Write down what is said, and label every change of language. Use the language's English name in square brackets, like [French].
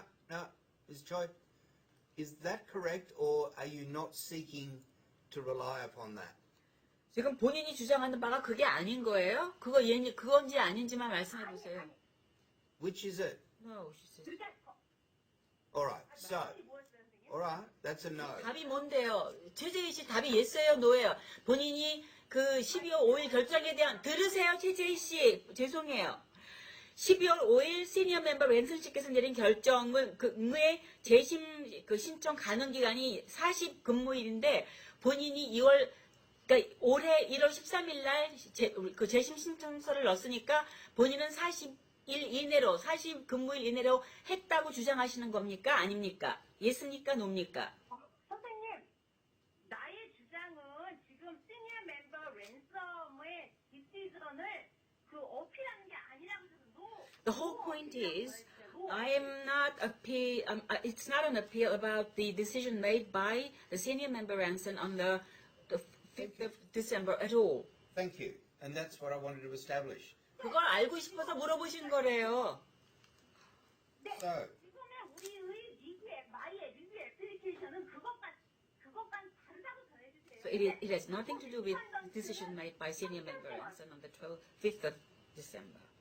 [English] No, Ms. Choi, is that correct, or are you not seeking to rely upon that. [Korean] 지금 본인이 주장하는 바가 그게 아닌 거예요? 그건지 아닌지만 말씀해 보세요. [English] Which is it? No, she says. [Korean] 그러니까 [English] All right. So, [Korean] 뭐였어요, 선생님? [English] all right. That's a no. [Korean] 답이 뭔데요? 최재희 씨 답이 예스예요, 노예요? 본인이 그 12월 5일 결정에 대한 들으세요, 최재희 씨. 죄송해요. 12월 5일 시니어 멤버 랜슨 씨께서 내린 결정은 그의 재심 신청 가능 기간이 40근무일인데 본인이 그러니까 올해 1월 13일 날 재심 신청서를 넣었으니까 본인은 40근무일 이내로 했다고 주장하시는 겁니까? 아닙니까? 예습니까? 노입니까? 선생님, 나의 주장은 지금 시니어 멤버 랜섬의 디시전을 어필하는 게 아니라고 해서 [English] The whole point is, I am not it's not an appeal about the decision made by the senior member Ranson on the 5th of December at all. Thank you. And that's what I wanted to establish. [Korean] 그걸 알고 싶어서 물어보신 거래요. 네, [English] So, [Korean] 지금의 우리의 마이의 리뷰 애플리케이션은 그것과 다르다고 전해주세요. [English] So it has nothing to do with the decision made by senior member Ranson on the 5th of December.